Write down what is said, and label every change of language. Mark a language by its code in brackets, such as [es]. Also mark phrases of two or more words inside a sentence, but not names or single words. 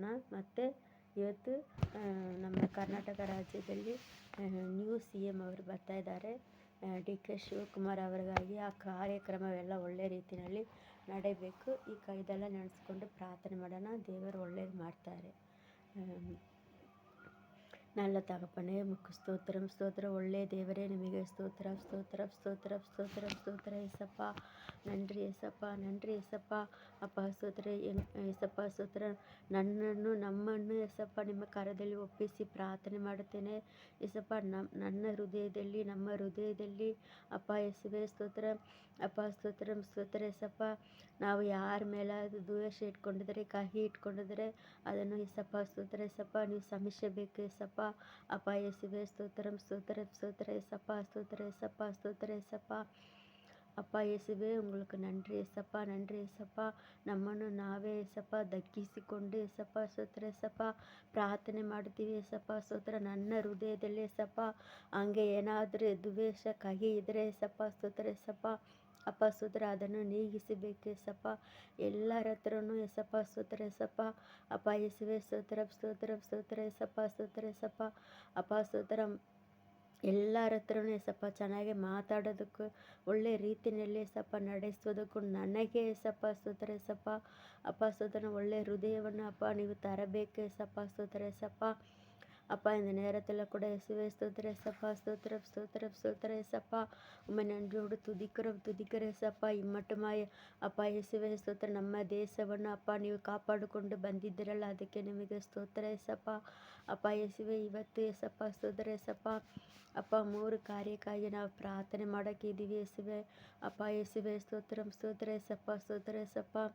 [kn] ಮತ್ತು ಇವತ್ತು ನಮ್ಮ ಕರ್ನಾಟಕ ರಾಜ್ಯದಲ್ಲಿ [en] new CM [kn] ಅವರು ಬರ್ತಾಯಿದ್ದಾರೆ. DK ಶಿವಕುಮಾರ್ ಅವರಿಗಾಗಿ ಆ ಕಾರ್ಯಕ್ರಮವೆಲ್ಲ ಒಳ್ಳೆ ರೀತಿಯಲ್ಲಿ ನಡೆಯಬೇಕು. ಇದೆಲ್ಲ ನೆನೆಸ್ಕೊಂಡು ಪ್ರಾರ್ಥನೆ ಮಾಡೋಣ. ದೇವರು ಒಳ್ಳೇದು ಮಾಡ್ತಾರೆ. [ta] நல்ல தகப்பனே, உமக்கு ஸ்தோத்திரம் ஸ்தோத்திரம். [kn] ಒಳ್ಳೆಯ ದೇವರೇ, ನಿಮಗೆ ಸ್ತೋತ್ರ ಸ್ತೋತ್ರ ಸ್ತೋತ್ರ ಸ್ತೋತ್ರ ಸ್ತೋತ್ರ ಏಸಪ್ಪ. [ta] நன்றி ஏசப்பா, நன்றி ஏசப்பா. [kn] ಅಪ್ಪ ಸ್ತೋತ್ರ ಏಸಪ್ಪ ಸ್ತೋತ್ರ. ನಮ್ಮನ್ನು ಏಸಪ್ಪ ನಿಮ್ಮ ಕರದಲ್ಲಿ ಒಪ್ಪಿಸಿ ಪ್ರಾರ್ಥನೆ ಮಾಡುತ್ತೇನೆ ಏಸಪ್ಪ. ನಮ್ಮ ಹೃದಯದಲ್ಲಿ ಅಪ್ಪ ಯೇಸುವೇ ಸ್ತೋತ್ರ. ಅಪ್ಪ ಸ್ತೋತ್ರ ಸ್ತೋತ್ರ ಏಸಪ್ಪ. ನಾವು ಯಾರ ಮೇಲಾದರೂ ದ್ವೇಷ ಇಟ್ಕೊಂಡಿದ್ರೆ, ಕಹಿ ಇಟ್ಕೊಂಡಿದ್ರೆ ಅದನ್ನು ಏಸಪ್ಪ ಸ್ತೋತ್ರ ಏಸಪ್ಪ ನೀವು ಕ್ಷಮಿಸಬೇಕು ಏಸಪ್ಪ. [ta] அப்பா இயேசுவே ஸ்தோத்திரம் ஸ்தோத்திரம் ஸ்தோத்திர ஏசப்பா ஸ்தோத்திர ஏசப்பா ஸ்தோத்திர ஏசப்பா. அப்பா இயேசுவே உங்களுக்கு நன்றி ஏசப்பா, நன்றி ஏசப்பா. [kn] ನಮ್ಮನ್ನು ನಾವೇ ಏಸಪ್ಪ ದಗ್ಗಿಸಿಕೊಂಡು ಏಸಪ್ಪ ಸ್ತೋತ್ರ ಏಸಪ್ಪ ಪ್ರಾರ್ಥನೆ ಮಾಡ್ತೀವಿ ಏಸಪ್ಪ ಸ್ತೋತ್ರ. ನನ್ನ ಹೃದಯದಲ್ಲಿ ಏಸಪ್ಪ ಹಂಗೆ ಏನಾದರೂ ದ್ವೇಷ ಕಹಿ ಇದ್ದರೆ ಏಸಪ್ಪ ಸ್ತೋತ್ರ ಏಸಪ್ಪ. ಅಪ್ಪ ಸ್ತೋತ್ರ ಅದನ್ನು ನೀಗಿಸಬೇಕು ಏಸಪ್ಪ ಎಲ್ಲರ ಹತ್ರನೂ ಏಸಪ್ಪ ಸ್ತೋತ್ರ ಏಸಪ್ಪ. ಅಪ್ಪ ಯೇಸುವೆ ಸ್ತೋತ್ರ ಸ್ತೋತ್ರ ಸ್ತೋತ್ರ ಏಸಪ್ಪ ಸ್ತೋತ್ರ ಏಸಪ್ಪ. ಅಪ್ಪ ಸ್ತೋತ್ರ ಎಲ್ಲರ ಹತ್ರನೂ ಏಸಪ್ಪ ಚೆನ್ನಾಗಿ ಮಾತಾಡೋದಕ್ಕೂ ಒಳ್ಳೆ ರೀತಿಯಲ್ಲಿ ಏಸಪ್ಪ ನಡೆಸೋದಕ್ಕೂ ನನಗೆ ಏಸಪ್ಪ ಸ್ತೋತ್ರ ಏಸಪ್ಪ. ಅಪ್ಪ ಸ್ತೋತ್ರ ಒಳ್ಳೆ ಹೃದಯವನ್ನು ಅಪ್ಪ ನೀವು ತರಬೇಕು ಏಸಪ್ಪ ಸ್ತೋತ್ರ ಏಸಪ್ಪ. [ta] அப்பா இந்த நேரத்தில் கூட இயேசுவே ஸ்தோத்திர ஏசப்பா ஸ்தோத்திரம் ஸ்தோத்திரம் ஸ்தோத்திர ஏசப்பா. உம்மை நன்றியோடு துதிக்கிற ஏசப்பா. [kn] ಇಮ್ಮಟ್ಟುಮಾಯ ಅಪ್ಪ ಯೇಸುವೆ ಸ್ತೋತ್ರ. ನಮ್ಮ ದೇಶವನ್ನು ಅಪ್ಪ ನೀವು ಕಾಪಾಡಿಕೊಂಡು ಬಂದಿದ್ದೀರಲ್ಲ, ಅದಕ್ಕೆ ನಿಮಗೆ ಸ್ತೋತ್ರ ಏಸಪ್ಪ. ಅಪ್ಪ ಯೇಸುವೆ ಇವತ್ತು ಏಸಪ್ಪ ಸ್ತೋತ್ರ ಏಸಪ್ಪ. ಅಪ್ಪ 3 ಕಾರ್ಯಕ್ಕಾಗಿ ನಾವು ಪ್ರಾರ್ಥನೆ ಮಾಡೋಕ್ಕಿದ್ದೀವಿ ಯೇಸುವೆ. ಅಪ್ಪ ಯೇಸುವೆ ಸ್ತೋತ್ರಂ ಸ್ತೋತ್ರ ಏಸಪ್ಪ ಸ್ತೋತ್ರ ಏಸಪ್ಪ.